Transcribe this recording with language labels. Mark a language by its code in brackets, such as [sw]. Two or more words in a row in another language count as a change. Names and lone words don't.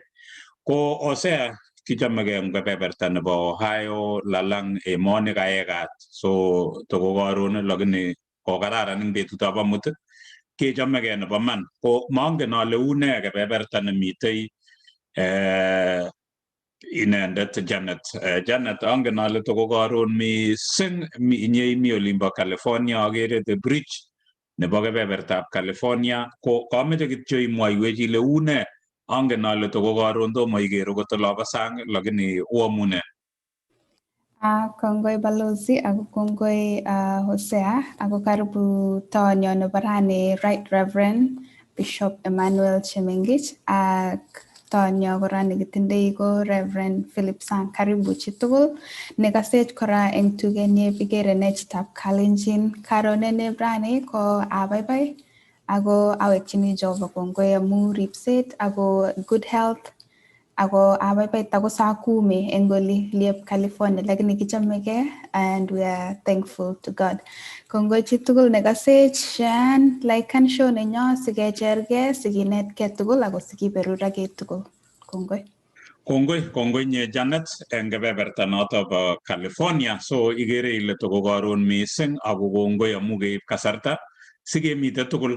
[kln] Ko Osea kichamegei eng kebeberta nebo Ohio, lalang emoni kaekat, so toko karon lakini kokararan eng betutab amut kechamegei nebo man. Ko mangen ale une kebeberta nemitei inendet Janet angen ale toko karon mising inye imi olimbo California, agere [en] the bridge [kln] nebo kebebertab California. Ko kameche kityo imwoiwech ile une, angen ale toko karon tomo iker okot olobo sang, lakini uamune. Kongoi Balozi ako kongoi Hosea ako karibu toonyo nebo rani Rt.Rev. Bishop Emmanuel Chemengich ak toonyo kora nekitindoi ko Reverend Philip Sang. Karibu chitugul nekasech kora eng tugenyi Igere ne chitab Kalenjin. Karonene rani ko abaibai ako awekchini Jehova kongoi amu ripset ako [en] good health, [kln] ako abaibai tako saa 10 eng oli liep California, lakini kichamegei [en] and we are thankful to God. [kln] Kongoi chitugul nekasech shan laikan show nenyo sikechergei, sikinetkei tugul ako sikiberuragei tugul. Kongoi nye Janet eng kebeberta noto bo California. So igere ile toko karon mising ako kongoi amu keib kasarta sikemite tugul.